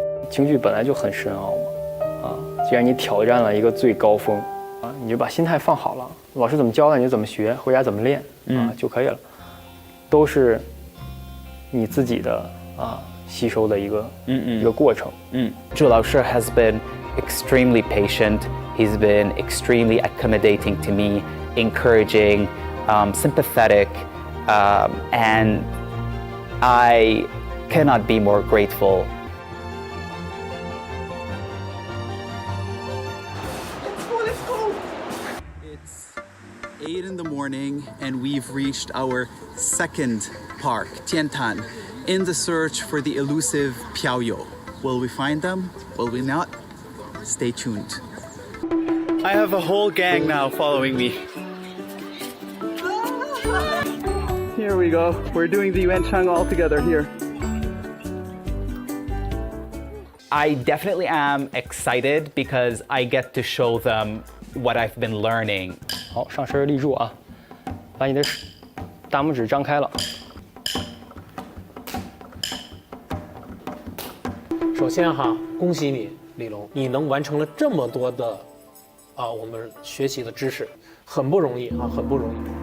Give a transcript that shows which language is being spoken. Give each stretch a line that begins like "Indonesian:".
Chinese: 京剧本来就很深奥嘛，既然你挑战了一个最高峰，你就把心态放好了，老师怎么教的你就怎么学，回家怎么练就可以了，都是你自己的吸收的一个过程。
English: Zhu Laoshi has been extremely patient. He's been extremely accommodating to me, encouraging, sympathetic, and I cannot be more grateful. morning, and we've reached our second park, Tiantan, in the search for the elusive Piaoyou. Will we find them? Will we not? Stay tuned. I have a whole gang now following me. Here we go. We're doing the Yuanchang all together here. I definitely am excited because I get to show them what I've been learning.
Chinese: 好，上身立住啊，把你的大拇指张开了。首先哈，恭喜你，李龙，你能完成了这么多的我们学习的知识，很不容易啊，很不容易。